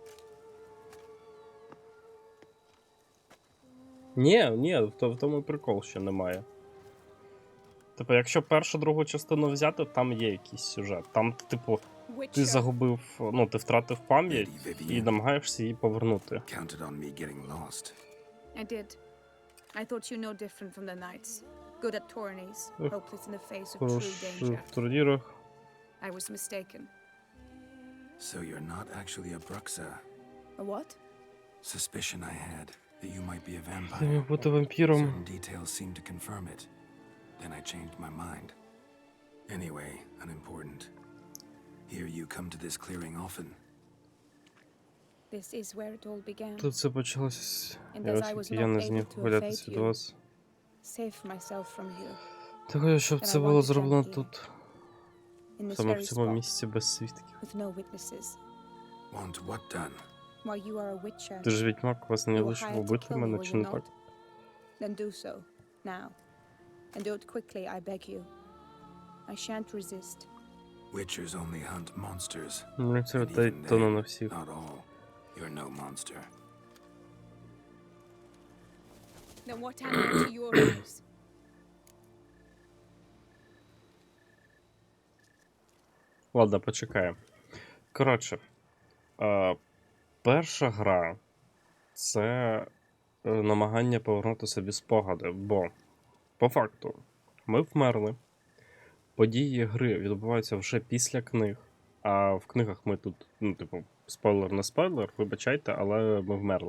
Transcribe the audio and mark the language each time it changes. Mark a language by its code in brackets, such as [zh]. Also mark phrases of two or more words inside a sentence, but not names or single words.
[uk] Ні, в тому і прикол, що немає. Типу, якщо першу, другу частину взяти, там є якийсь сюжет. Там, типу, ти загубив, ну, ти втратив пам'ять і намагаєшся її повернути. [en] Counted on me getting lost. I did. I thought you no different from the knights. Good at tourneys, hopeless in the face of true [uk] Хороший [en] danger. [uk] в турнірах. [en] I was mistaken. So you're not actually a Bruxa. A what? Suspicion I had that you might be a [uk] Ти міг [en] vampire. [uk] бути вампіром. [en] Certain details seemed to confirm it. Then I changed my mind. Anyway, unimportant. Here you come to this clearing often. This is where it all began. [uk] Тут все почалося, [en] And as I was [uk] оскільки я [en] not [uk] не [en] able [uk] зміг [en] to [uk] вилятися [en] evade [uk] від [en] you, [uk] вас. [en] save myself from you. [uk] Того, щоб [en] And [uk] це [en] I [uk] було [en] wanted [uk] зроблено [en] them here. [uk] тут, [en] In this [uk] саме в [en] very [uk] цьому [en] spot, [uk] місці без свідків. [en] with no witnesses. Want what done? While you are a witcher, [uk] Ти ж відьмак, вас не [en] you were [uk] лише [en] hired to [uk] вбити [en] kill me, [uk] мене, [en] were [uk] чи [en] you [uk] не так? [en] not? Then do so, now. And do it quickly, I beg you. I shan't resist. Witchers only hunt monsters. [uk] Ну, це [en] And [uk] та й [en] even [uk] то не [en] then, [uk] на всіх. [en] not all. You're no monster. Then what am I to your eyes? [uk] Ладно, почекаємо. Коротше, перша гра — це намагання повернути собі спогади, бо, по факту, ми вмерли, події гри відбуваються вже після книг, а в книгах ми тут, ну, типу, спойлер не спойлер, вибачайте, але ми вмерли.